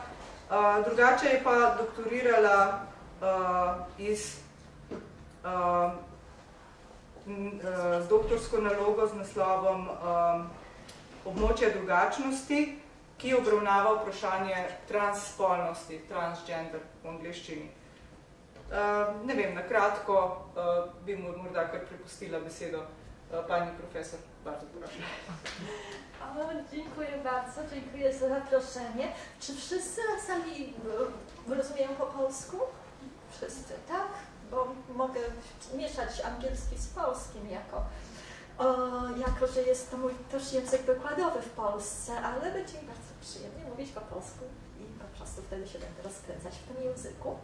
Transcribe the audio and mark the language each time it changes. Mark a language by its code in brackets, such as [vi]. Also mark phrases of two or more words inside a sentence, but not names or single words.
[sl] Drugače je pa doktorirala z doktorsko nalogo z naslovom Območja drugačnosti, ki obravnava vprašanje transspolnosti, transgender v angleščini. Ne vem, na kratko bi morda kar prepustila besedo pani profesor. [pl] Bardzo proszę. Dziękuję bardzo, dziękuję za zaproszenie. Czy wszyscy na sali rozumieją po polsku? Wszyscy, tak? Bo mogę mieszać angielski z polskim jako że jest to mój też język wykładowy w Polsce, ale będzie mi bardzo przyjemnie mówić po polsku i po prostu wtedy się będę rozkręcać w tym języku.